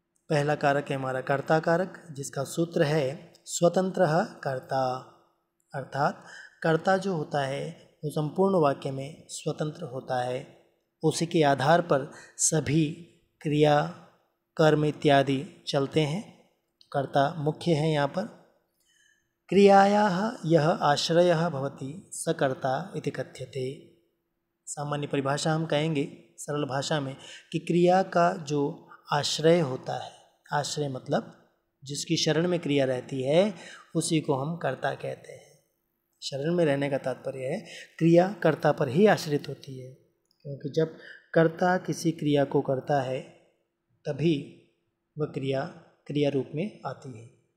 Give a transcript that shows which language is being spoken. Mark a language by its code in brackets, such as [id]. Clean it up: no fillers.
[hi] पहला कारक है हमारा कर्ता कारक, जिसका सूत्र है [sa] स्वतंत्रः कर्ता। [hi] अर्थात कर्ता जो होता है वो संपूर्ण वाक्य में स्वतंत्र होता है। उसी के आधार पर सभी क्रिया, कर्म इत्यादि चलते हैं। कर्ता मुख्य है यहाँ पर। [sa] क्रियायाः यः आश्रयः भवति स कर्ता इति कथ्यते। [hi] सामान्य परिभाषा हम कहेंगे सरल भाषा में कि क्रिया का जो आश्रय होता है, आश्रय मतलब जिसकी शरण में क्रिया रहती है, उसी को हम कर्ता कहते हैं। शरण में रहने का तात्पर्य है क्रिया कर्ता पर ही आश्रित होती है, क्योंकि जब कर्ता किसी क्रिया को करता है तभी वह क्रिया रूप में आती है।